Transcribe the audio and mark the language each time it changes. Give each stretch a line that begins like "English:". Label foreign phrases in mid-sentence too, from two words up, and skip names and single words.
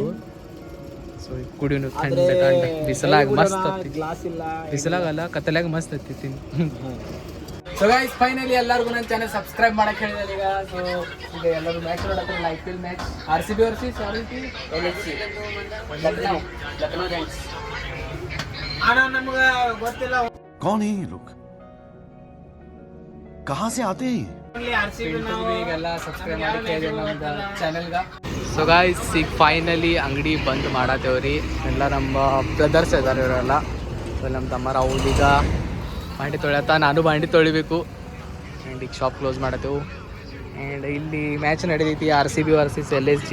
Kannada: ಸೊ ಕುಡಿಯೋನು ಥಂಡ ಬಿಸಿಲಾಗ ಮಸ್ತ್ ಬಿಸಿಲಾಗಲ್ಲ ಕತ್ತಲಾಗ ಮಸ್ತ್ ಹತ್ತಿತ್ತೀನಿ.
English: so guys finally
Kannada: ಎಲ್ಲರಿಗೂ ನನ್ನ ಚಾನಲ್ ಸಬ್ಸ್ಕ್ರೈಬ್ ಮಾಡಕ್ಕೆ ಹೇಳಿದ್ದಾರೆ ಈಗ. ಸೊ ಈಗ ಎಲ್ಲರೂ ಮ್ಯಾಚ್ ನೋಡಕ್ಕೆ IPL ಮ್ಯಾಚ್ RCB ವರ್ಸಸ್ LHC ಲಕ್ನೋ ಜೈಂಟ್ಸ್.
Hindi: कौन है ये लोग कहाँ से आते हैं
Kannada: ಈಗೆಲ್ಲ ಸಬ್ಸ್ಕ್ರೈಬ್ ಮಾಡಕ್ಕೆ ಹೇಳಿದೆ ನಮ್ದು ಚಾನಲ್ಗೆ.
English: so guys
Kannada: ಈಗ ಫೈನಲಿ ಅಂಗಡಿ ಬಂದ್ ಮಾಡತ್ತೇವ್ರಿ. ಎಲ್ಲ ನಮ್ಮ ಬ್ರದರ್ಸ್ ಇದ್ದಾರೆ ಇವರೆಲ್ಲ. ಸೊ ನಮ್ಮ ತಮ್ಮರ ಅವ್ರೀಗ ಬಾಂಡಿ ತೊಳ್ಯತ್ತ, ನಾನು ಬಾಂಡಿ ತೊಳಿಬೇಕು. ಆ್ಯಂಡ್ ಈಗ
English: shop close
Kannada: ಮಾಡತ್ತೇವು. ಆ್ಯಂಡ್ ಇಲ್ಲಿ ಮ್ಯಾಚ್ ನಡೆದೈತಿ RCB ವರ್ಸಸ್ LHC.